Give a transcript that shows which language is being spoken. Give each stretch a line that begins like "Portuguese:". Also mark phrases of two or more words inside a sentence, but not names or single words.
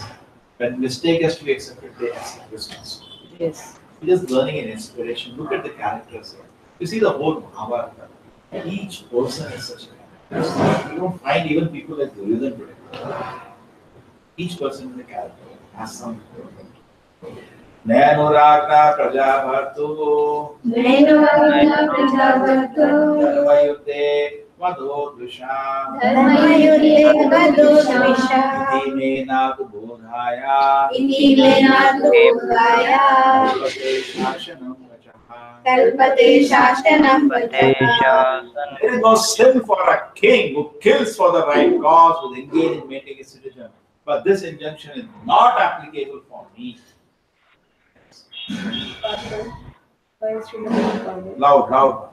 English: When mistake has to be accepted, they accept responsibility. Yes. We're just learning an inspiration. Look at the characters here. You see the whole Mahabharata. Each person is such a character. You don't find even people like Duryodhana today. Each person is a character. Has some.
Sanskrit: Nenuragna Prajabhartu Nenuragna Prajabhartu Dharmayuddhe Vadodvisha Dharmayuddhe Vadodvisha Itinenatu Bodhaya Itinenatu Bodhaya Kalpate Shashanam Vachaha. Kalpate Shashanam Vachaha.
English: There is no sin for a king who kills for the right cause, who is engaged in making a citizen. But this injunction is not applicable for me. Loud.